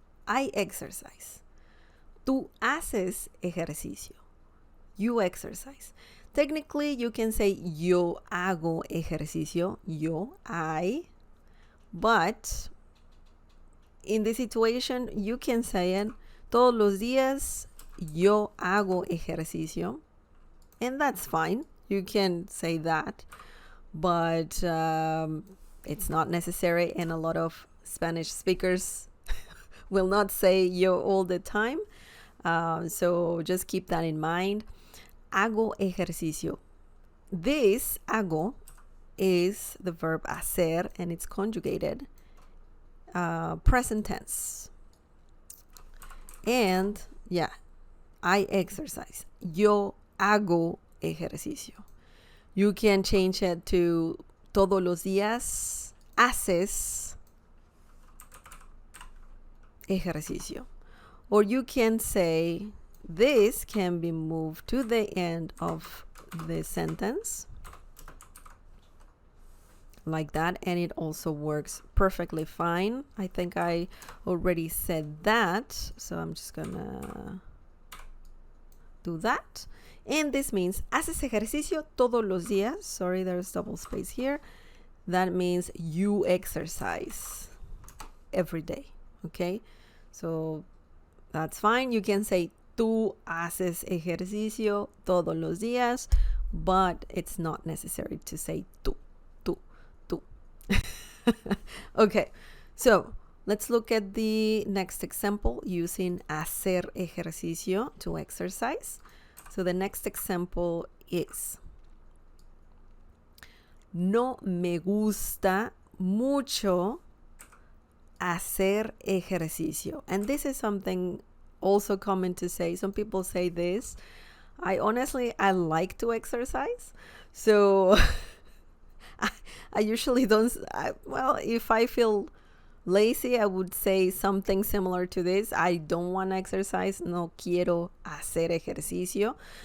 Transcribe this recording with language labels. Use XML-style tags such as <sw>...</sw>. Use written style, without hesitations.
<en>I exercise.</en> <es>Tú haces ejercicio.</es> <en>You exercise. Technically, you can say</en> <es>yo hago ejercicio.</es> <en>Yo, I. But in this situation, you can say it.</en> <es>Todos los días yo hago ejercicio.</es> <en>And that's fine. You can say that. But it's not necessary. And a lot of Spanish speakers will not say yo all the time. So just keep that in mind.</en> <es>Hago ejercicio.</es> <en>This hago is the verb hacer and it's conjugated present tense. And yeah, I exercise.</en> <es>Yo hago ejercicio.</es> <en>You can change it to</en> <es>todos los días haces ejercicio.</es> <en>Or you can say this can be moved to the end of the sentence like that, and it also works perfectly fine. I think I already said that, so I'm just gonna do that. And this means</en> <es>haces ejercicio todos los días.</es> <en>Sorry, there's double space here. That means you exercise every day. Okay, so that's fine. You can say</en> <es>tú haces ejercicio todos los días,</es> <en>but it's not necessary to say tú. Okay, so let's look at the next example using</en> <es>hacer ejercicio</es> <en>to exercise. So the next example is:</en> <es>no me gusta mucho hacer ejercicio.</es> <en>And this is something also common to say. Some people say this. I like to exercise. So I usually don't, if I feel lazy, I would say something similar to this. I don't want to exercise.</en> <es>No quiero hacer ejercicio.</es>